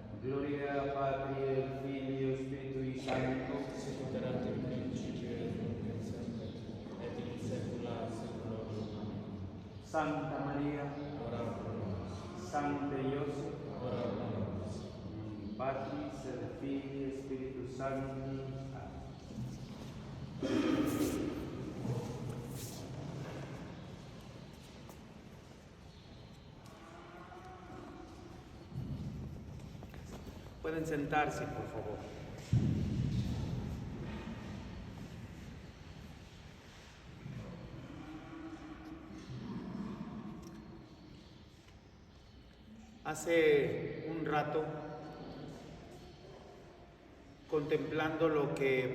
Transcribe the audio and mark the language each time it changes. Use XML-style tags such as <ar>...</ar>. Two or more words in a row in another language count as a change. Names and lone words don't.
<la>Gloria Patri, Filio, Spiritui Sancto, sicut erat in principio et nunc et semper et in saecula saeculorum. Amen. Santa Maria, Ora pro nobis. Sancte Iosef, Ora pro nobis. Patris et Filii et Spiritus Sancti. Amen.</la> <es>Pueden sentarse, por favor. Hace un rato, contemplando lo que</es>